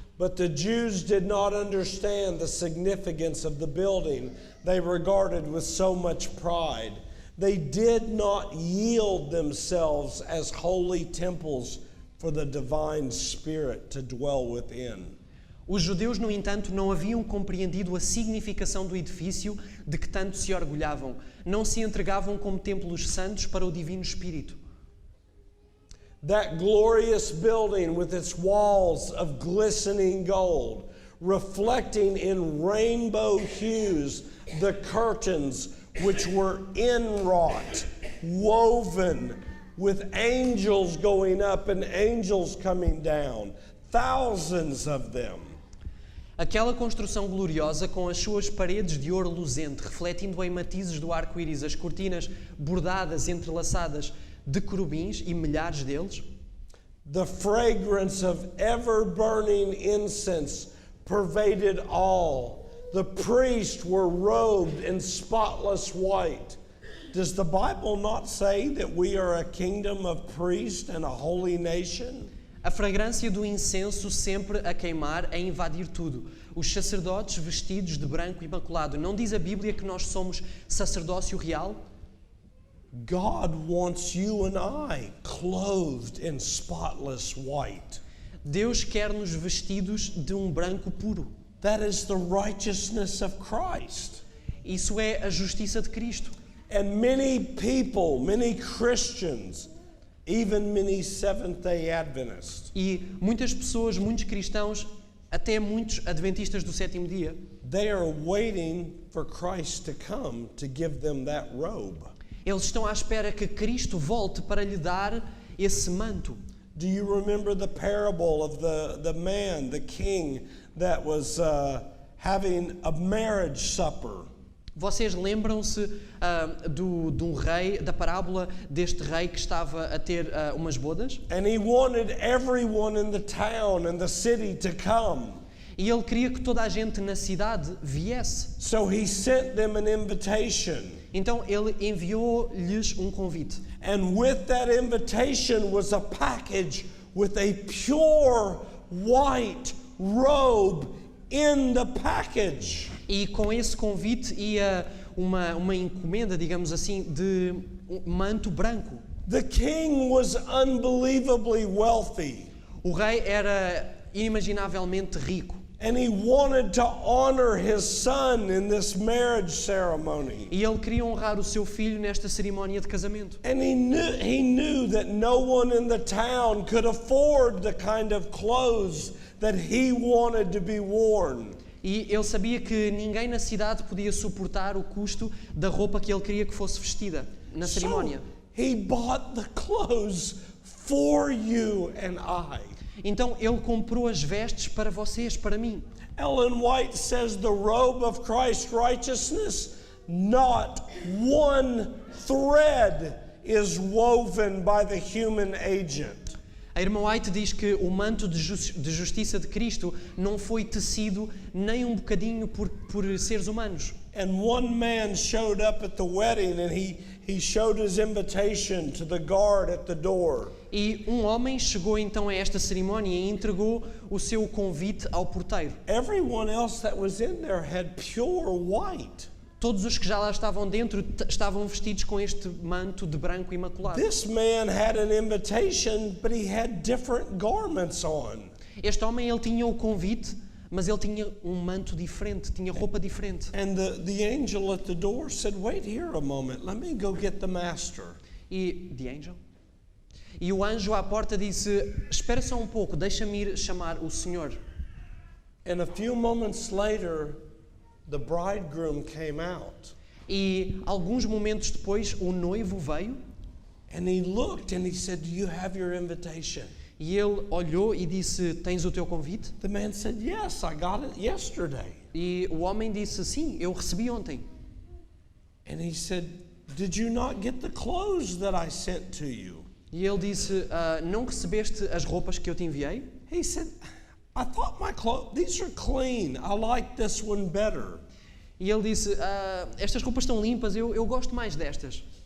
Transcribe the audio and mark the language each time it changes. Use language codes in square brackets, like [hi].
[en] But the Jews did not understand the significance of the building they regarded with so much pride. They did not yield themselves as holy temples for the divine Spirit to dwell within. [pt] Os judeus, no entanto, não haviam compreendido a significação do edifício de que tanto se orgulhavam. Não se entregavam como templos santos para o Divino Espírito. [en] That glorious building with its walls of glistening gold, reflecting in rainbow hues the curtains which were inwrought, woven, with angels going up and angels coming down, thousands of them. [pt] Aquela construção gloriosa com as suas paredes de ouro luzente, refletindo em matizes do arco-íris as cortinas bordadas, entrelaçadas, de querubins e milhares deles. [en] The fragrance of ever-burning incense pervaded all. The priests were robed in spotless white. Does the Bible not say that we are a kingdom of priests and a holy nation? [pt] A fragrância do incenso sempre a queimar, a invadir tudo. Os sacerdotes vestidos de branco imaculado. Não diz a Bíblia que nós somos sacerdócio real? [en] God wants you and I clothed in spotless white. [pt] Deus quer-nos vestidos de um branco puro. [en] That is the righteousness of Christ. [pt] Isso é a justiça de Cristo. [en] And many people, many Christians, even many Seventh-day Adventists, [pt] E muitas pessoas, muitos cristãos, até muitos adventistas do sétimo dia, [en] they are waiting for Christ to come to give them that robe. [pt] eles estão à espera que Cristo volte para lhe dar esse manto. [en] Do you remember the parable of the man, the king, that was having a marriage supper? [pt] Vocês lembram-se de um rei, da parábola deste rei que estava a ter umas bodas? [en] And he wanted everyone in the town and the city to come. [pt] E ele queria que toda a gente na cidade viesse. [en] So he sent them an invitation. [pt] Então ele enviou-lhes um convite. [en] And with that invitation was a package with a pure white robe in the package. [pt] E com esse convite ia uma encomenda, digamos assim, de um manto branco. [en] The king was unbelievably wealthy. [pt] O rei era inimaginavelmente rico. [en] And he wanted to honor his son in this marriage ceremony. [pt] E ele queria honrar o seu filho nesta cerimónia de casamento. [en] And he knew that no one in the town could afford the kind of clothes that he wanted to be worn. [pt] E ele sabia que ninguém na cidade podia suportar o custo da roupa que ele queria que fosse vestida na cerimónia. [en] So he bought the clothes for you and I. [pt] Então ele comprou as vestes para vocês, para mim. [en] Ellen White says the robe of Christ's righteousness, not one thread is woven by the human agent. [pt] A irmã White diz que o manto de justiça de Cristo não foi tecido nem um bocadinho por seres humanos. [en] And one man showed up at the wedding and he showed his invitation to the guard at the door. [pt] E um homem chegou então a esta cerimónia e entregou o seu convite ao porteiro. [en] Everyone else that was in there had pure white. [pt] Todos os que já lá estavam dentro estavam vestidos com este manto de branco imaculado. [en] This man had an invitation, but he had different garments on. [pt] Este homem, ele tinha o convite, mas ele tinha um manto diferente, tinha roupa diferente. [en] And the angel at the door said, "Wait here a moment. Let me go get the master." [pt] E E o anjo à porta disse: "Espera só um pouco, deixa-me ir chamar o Senhor." [en] And a few moments later, the bridegroom came out. [pt] E alguns momentos depois, o noivo veio. [en] And he looked and he said, "Do you have your invitation?" [pt] E ele olhou e disse: "Tens o teu convite?" [en] The man said, "Yes, I got it yesterday." [pt] E o homem disse: "Sim, eu recebi ontem." [en] And he said, "Did you not get the clothes that I sent to you?" [pt] E ele disse: "Não recebeste as roupas que eu te enviei?" [en] He said, "I thought my clothes, these are clean. I like this one better." [pt] E ele disse: "Estas roupas estão limpas, eu gosto mais destas."